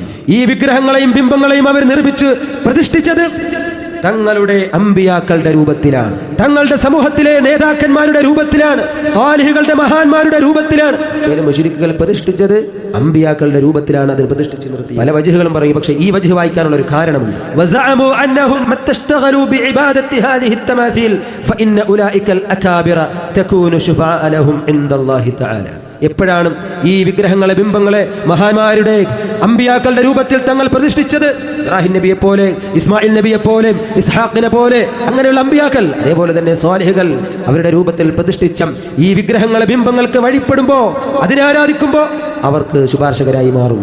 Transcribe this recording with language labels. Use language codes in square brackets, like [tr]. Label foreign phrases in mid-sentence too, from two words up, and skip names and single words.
[ml] ഈ വിഗ്രഹങ്ങളെയും ബിംബങ്ങളെയും അവർ നിർമ്മിച്ച് പ്രതിഷ്ഠിച്ചത് തങ്ങളുടെ അമ്പിയാക്കളുടെ രൂപത്തിലാണ്, തങ്ങളുടെ സമൂഹത്തിലെ നേതാക്കന്മാരുടെ രൂപത്തിലാണ്, സാലിഹുകളുടെ മഹാന്മാരുടെ രൂപത്തിലാണ്. മുശ്രിക്കുകൾ പ്രതിഷ്ഠിച്ചത് അമ്പിയാക്കളുടെ രൂപത്തിലാണ്, അതിൽ പ്രതിഷ്ഠിച്ച് നിർത്തി. പല വജ്ഹുകളും പറയും, പക്ഷേ ഈ വജ്ഹ് വായിക്കാനുള്ള ഒരു കാരണമുണ്ട്. [ar] وزعموا أنهم متى اشتغلوا بعبادة هذه التماثيل فإن أولئك الأكابر تكون شفعاء لهم عند الله تعالى. [ml] എപ്പോഴാണ് ഈ വിഗ്രഹങ്ങളെ ബിംബങ്ങളെ മഹാന്മാരുടെ അമ്പിയാക്കളുടെ രൂപത്തിൽ തങ്ങൾ പ്രതിഷ്ഠിച്ചത്? ഇബ്രാഹിം നബിയെ പോലെ, ഇസ്മായിൽ നബിയെ പോലെ, ഇസ്ഹാഖിനെ പോലെ, അങ്ങനെയുള്ള അമ്പിയാക്കൾ, അതേപോലെ തന്നെ സ്വാലിഹുകൾ അവരുടെ രൂപത്തിൽ പ്രതിഷ്ഠിച്ച ഈ വിഗ്രഹങ്ങളെ ബിംബങ്ങൾക്ക് വഴിപ്പെടുമ്പോ, അതിനെ ആരാധിക്കുമ്പോ അവർക്ക് ശുപാർശകരായി മാറും.